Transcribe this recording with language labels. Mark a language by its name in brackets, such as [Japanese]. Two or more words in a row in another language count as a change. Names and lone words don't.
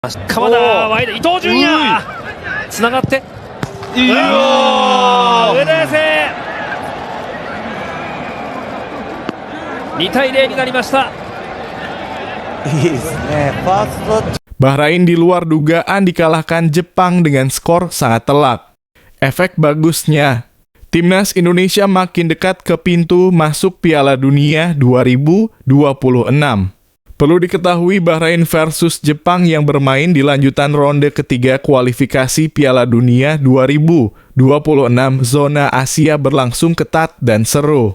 [Japanese] 鎌田ワイド伊東純也つながって上田綺世2対0になりました。いいですね。ファースト。 [Indonesian] Bahrain di luar dugaan dikalahkan Jepang dengan skor sangat telak. Efek bagusnya, Timnas Indonesia makin dekat ke pintu masuk Piala Dunia 2026. Perlu diketahui Bahrain versus Jepang yang bermain di lanjutan ronde ketiga kualifikasi Piala Dunia 2026 zona Asia berlangsung ketat dan seru.